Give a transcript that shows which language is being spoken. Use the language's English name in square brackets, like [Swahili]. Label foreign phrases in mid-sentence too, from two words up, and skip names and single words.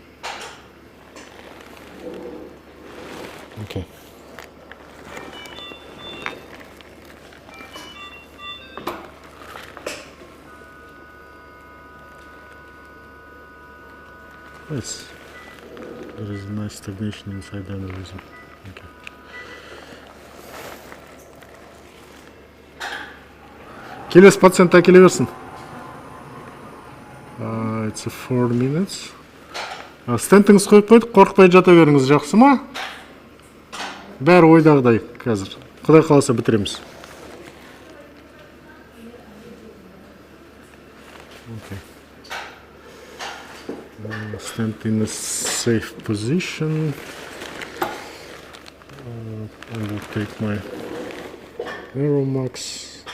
[English] Okay. Yes, there is a nice stagnation inside the aneurysm. Okay. [Kazakh] Келесі пациентқа келе берсін. It's 4 minutes. Стентіңіз қойып қойдық, қорықпай жата беріңіз, жақсы ма? Бәрі ойдағыдай қазір. Құдай қаласа бітіреміз. [English] Okay. Stand in a safe position. I will take my Aeromax.